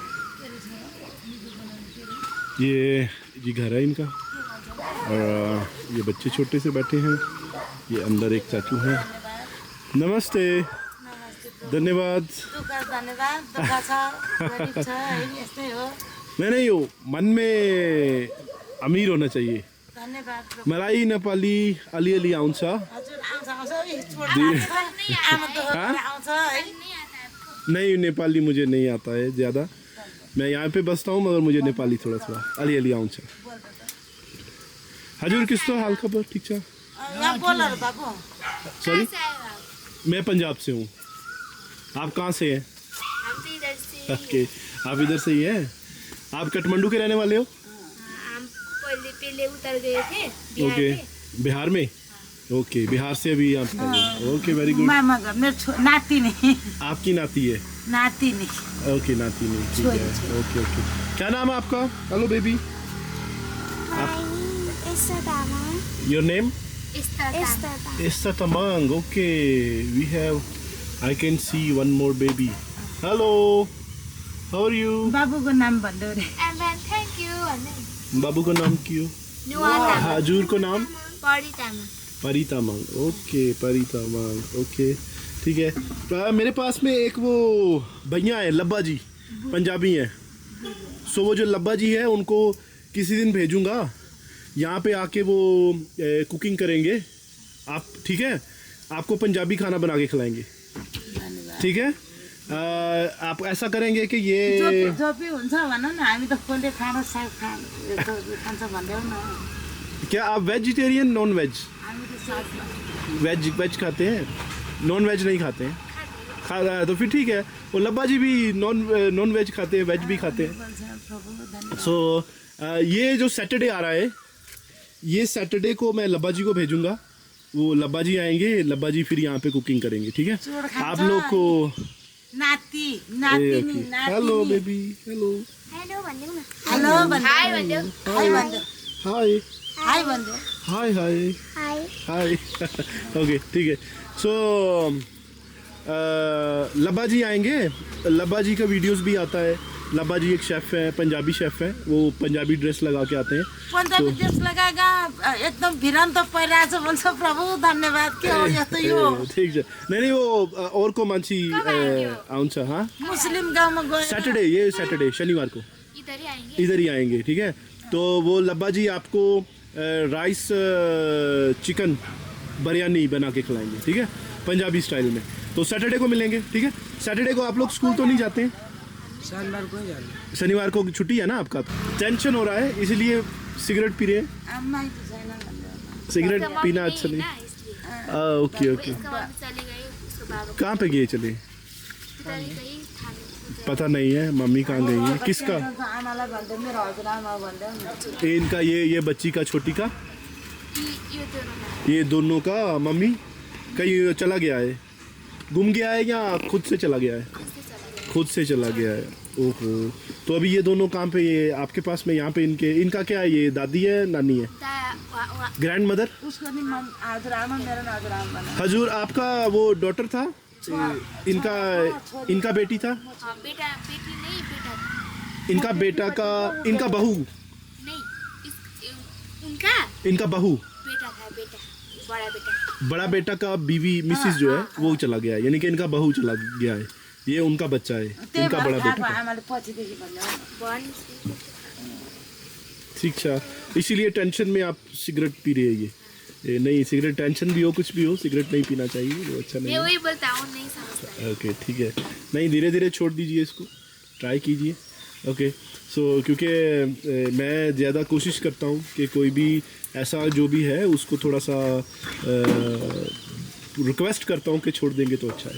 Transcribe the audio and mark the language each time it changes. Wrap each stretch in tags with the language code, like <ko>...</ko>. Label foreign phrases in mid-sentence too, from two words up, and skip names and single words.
<hi>ये घर है इनका, और ये बच्चे छोटे से बैठे हैं। ये अंदर एक चाचू हैं। नमस्ते, धन्यवाद। नहीं हो, मन में अमीर होना चाहिए।</hi> <ne>मलाई नेपाली अलि आउँछ।</ne> <hi>नहीं, नेपाली मुझे नहीं आता है ज़्यादा। मैं यहाँ पे बसता हूँ मगर मुझे नेपाली थोड़ा थोड़ा</hi> <ne>अलि आउँछ। हजुर किस्तो हाल खबर? ठीक छ?</ne> <hi>सॉरी, मैं पंजाब से हूँ। आप कहाँ से हैं? ओके, आप इधर से ही हैं। आप काठमांडू के रहने वाले हो? हम पहले उतर गए थे ओके, बिहार में। ओके, बिहार से अभी यहाँ पे आए।</hi> <en>Okay, very good.</en> <hi>नाती नहीं, आपकी नाती है? नाती नहीं। ओके, नाती नहीं, ठीक है। ओके ओके, क्या नाम है आपका?</hi> <en>hello baby, Your name? Esther Tamang. Okay, we have, I can see one more baby. Hello, how are you?</en> <ne>बाबू को नाम भन्दो रे।</ne> <en>Thank you.</en> <hi>बाबू का नाम क्यों? हजुर को नाम? परितामांग, ओके परितामांग, ओके ठीक है। मेरे पास में एक वो भैया है लब्बा जी, पंजाबी हैं। सो वो जो लब्बा जी है उनको किसी दिन भेजूंगा यहाँ पे आके, वो कुकिंग करेंगे आप, ठीक है। आपको पंजाबी खाना बना के खिलाएंगे, ठीक है। आप ऐसा करेंगे कि ये</hi> <ne>जो भी हुन्छ भन न, हामी त खोले खाना साग खान्छ भन्दैौ न।</ne> <hi>क्या आप</hi> <en>vegetarian non veg?</en> <ne>हामी त साग</ne> <hi>वेज खाते हैं,</hi> <en>non veg</en> <hi>नहीं खाते हैं? खा रहा है तो फिर ठीक है। वो लब्बा जी भी</hi> <en>non veg</en> <hi>खाते हैं, वेज भी खाते हैं। प्रभु धन्यवाद। सो ये जो सैटरडे आ रहा है, ये सैटरडे को मैं लब्बा जी को भेजूंगा। वो लब्बा जी आएंगे, लब्बा जी फिर यहाँ पे कुकिंग करेंगे, ठीक है।</hi> <ne>चोर खान्छ।</ne> <hi>आप लोग को</hi> <ne>नाति नातिनी नातिनी।</ne> <en>Hello baby, hello</en> <ne>हेलो भनिदेऊ न। हेलो भन्दै। हाय भनिदेऊ। हाय भन्दै। हाय हाय भन्दै। हाय हाय हाय।</ne> <hi>हाय ओके ठीक है। सो लब्बा जी आएंगे, लब्बा जी का वीडियोस भी आता है। लब्बा जी एक शेफ़ है, पंजाबी शेफ़ है, वो पंजाबी ड्रेस लगा के आते हैं।</hi> <ne>पन्जाबी ड्रेस लगाएका एकदम भिरान्त परिरहेछ भन्छ। प्रभु धन्यवाद। के हो यस्तो यो</ne> <hi>ठीक है। नहीं वो और को</hi> <ne>मान्छे आउँछ।</ne> <hi>हाँ</hi> <ne>मुस्लिम गाउँमा गयो।</ne> <hi>सैटरडे, ये सैटरडे शनिवार को इधर ही आएंगे। इधर ही आएंगे, ठीक है। तो वो लब्बा जी आपको</hi> <en>rice chicken</en> <hi>बिरयानी बना के खिलाएंगे, ठीक है, पंजाबी स्टाइल में। तो सैटरडे को मिलेंगे, ठीक है। सैटरडे को आप लोग स्कूल तो नहीं जाते हैं? शनिवार को छुट्टी है ना आपका? टेंशन हो रहा है इसलिए सिगरेट पी रहे हैं।</hi> <ne>आम्मै त छैन भन्दै।</ne> <hi>सिगरेट पीना अच्छा नहीं। ओके ओके। इसका मम्मी चले गए, उसके बाबा कहाँ पे गए चले? पिताजी गई थाने। पता नहीं है मम्मी कहाँ गई है। किसका?</hi> <ne>आमालाई भन्दै मेरो हजुरआमा भन्दै।</ne> <hi>इनका ये बच्ची का, छोटी का, ये दोनों ये दोनों का मम्मी कहीं चला गया है, गुम गया है या खुद से चला गया है? खुद से चला गया है। ओहो। तो अभी ये दोनों काम पे, ये आपके पास में यहाँ पे इनका क्या है? ये दादी है, नानी है,</hi> <en>grand mother?</en> <ne>उसको नि हजुरआमा मेरो हजुरआमा भन्दै।</ne> <hi>हजूर आपका वो डॉटर था, इनका बेटी था? हाँ, बेटा बेटी नहीं, बेटा था। इनका बेटा का, इनका बहू नहीं, उनका इनका बहू, बेटा था, बेटा बड़ा बेटा। बड़ा बेटा का बीवी मिसिस जो है वो चला गया है, यानी कि इनका बहू चला गया है। ये उनका बच्चा है, इनका बड़ा बेटा।</hi> <ne>आमाले पछिदेखि भन्दै।</ne> <hi>ठीक है। इसीलिए टेंशन में आप सिगरेट पी रहे हैं। ये नहीं, सिगरेट टेंशन भी हो, कुछ भी हो, सिगरेट नहीं पीना चाहिए, वो अच्छा नहीं मैं है। वही बोलता हूँ, नहीं समझता। ओके ठीक है। नहीं, धीरे धीरे छोड़ दीजिए इसको, ट्राई कीजिए। ओके। सो क्योंकि मैं ज़्यादा कोशिश करता हूँ कि कोई भी ऐसा जो भी है उसको थोड़ा सा रिक्वेस्ट करता हूँ कि छोड़ देंगे तो अच्छा है।</hi>